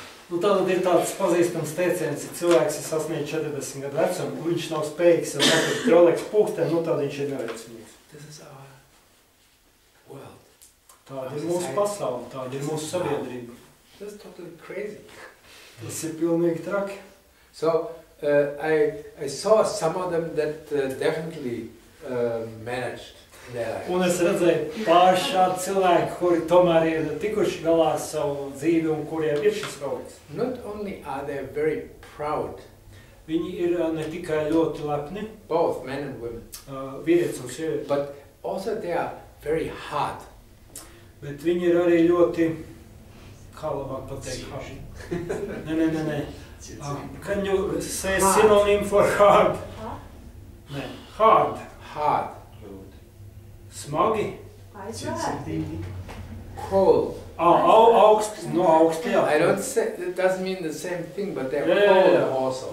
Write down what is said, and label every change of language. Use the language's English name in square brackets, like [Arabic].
[Latvian] Nu, tātad ir tāds pazīstams teiciens, ja cilvēks ir sasniedz 40 gadu vecumu, un viņš nav spējīgs nopirkt Rolex pulksteni, nu tad viņš ir neveiksmīgs. [English] This is our world. [Latvian] Tāda ir mūsu pasaule, tāda ir mūsu sabiedrība. [English] This is totally crazy. [Latvian] Tas ir pilnīgi traki. [English] So I saw some of them that definitely managed their life. [Latvian] Un es redzēju pāris šādu cilvēku, kuri tomēr ir tikuši galā ar savu dzīvi un kuriem ir šis Rolex. [English] Not only are they very proud, [Latvian] Viņi ir ne tikai ļoti lepni, [English] both men and women, [Latvian] vīrietis un sieviete, [English] but also they are very hard. [Latvian] bet viņi ir arī ļoti, kā labāk pateikt, hard. Nē. [English] Can you say synonym for hard? [Latvian] Nē, hard. [English] Hard. [Latvian] Smagi? Aizvērti. [English] Cold. [Latvian] Augst, no augsti, jā. [English] I don't say, it doesn't mean the same thing, but they're cold also.